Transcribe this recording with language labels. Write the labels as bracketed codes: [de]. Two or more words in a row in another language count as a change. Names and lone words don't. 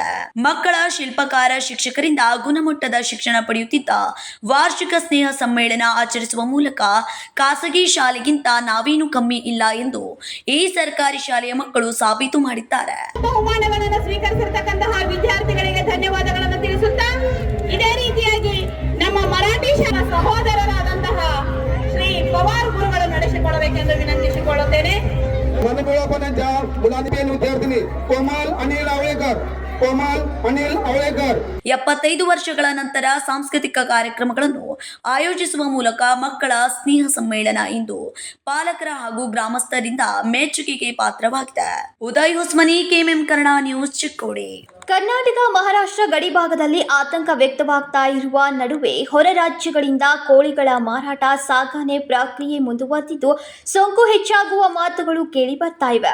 [kn] ಮಕ್ಕಳ ಶಿಲ್ಪಕಾರ ಶಿಕ್ಷಕರಿಂದ ಗುಣಮಟ್ಟದ ಶಿಕ್ಷಣ ಪಡೆಯುತ್ತಿದ್ದ ವಾರ್ಷಿಕ ಸ್ನೇಹ ಸಮ್ಮೇಳನ ಆಚರಿಸುವ ಮೂಲಕ ಖಾಸಗಿ ಶಾಲೆಗಿಂತ ನಾವೇನು ಕಮ್ಮಿ ಇಲ್ಲ ಎಂದು ಈ ಸರ್ಕಾರಿ ಶಾಲೆಯ ಮಕ್ಕಳು ಸಾಬೀತು ಮಾಡಿದ್ದಾರೆ. ಬಹುಮಾನಗಳನ್ನು ಸ್ವೀಕರಿಸಿರ್ತಕ್ಕಂತಹ ವಿದ್ಯಾರ್ಥಿಗಳಿಗೆ ಧನ್ಯವಾದಗಳನ್ನು ತಿಳಿಸುತ್ತಾ, ಇದೇ ರೀತಿಯಾಗಿ ನಮ್ಮ ಮರಾಠಿ ಶಾಲಾ ಸಹೋದರರಾದಂತಹ ಶ್ರೀ ಪವಾರ್ ಗುರುಗಳು ನಡೆಸಿಕೊಳ್ಳಬೇಕೆಂದು ವಿನಂತಿಸಿಕೊಳ್ಳುತ್ತೇನೆ. [mr] वनमिळापणाच्या मुलांनी विद्यार्थिनी कोमल अनिल आवळेकर [kn] 75 ವರ್ಷಗಳ ನಂತರ ಸಾಂಸ್ಕೃತಿಕ ಕಾರ್ಯಕ್ರಮಗಳನ್ನು ಆಯೋಜಿಸುವ ಮೂಲಕ ಮಕ್ಕಳ ಸ್ನೇಹ ಸಮ್ಮೇಳನ ಇಂದು ಪಾಲಕರ ಹಾಗೂ ಗ್ರಾಮಸ್ಥರಿಂದ ಮೆಚ್ಚುಗೆಗೆ ಪಾತ್ರವಾಗಿದೆ. ಉದಯ್ ಹೊಸ್ಮನಿ, ಕೆಎಂಎಂ ಕನ್ನಡ ನ್ಯೂಸ್, ಚಿಕ್ಕೋಡಿ. ಕರ್ನಾಟಕ ಮಹಾರಾಷ್ಟ್ರ ಗಡಿಭಾಗದಲ್ಲಿ ಆತಂಕ ವ್ಯಕ್ತವಾಗ್ತಾ ಇರುವ ನಡುವೆ ಹೊರ ರಾಜ್ಯಗಳಿಂದ ಕೋಳಿಗಳ ಮಾರಾಟ ಸಾಗಣೆ ಪ್ರಕ್ರಿಯೆ ಮುಂದುವರೆದಿದ್ದು ಸೋಂಕು ಹೆಚ್ಚಾಗುವ ಮಾತುಗಳು ಕೇಳಿ ಬರ್ತಾ ಇವೆ.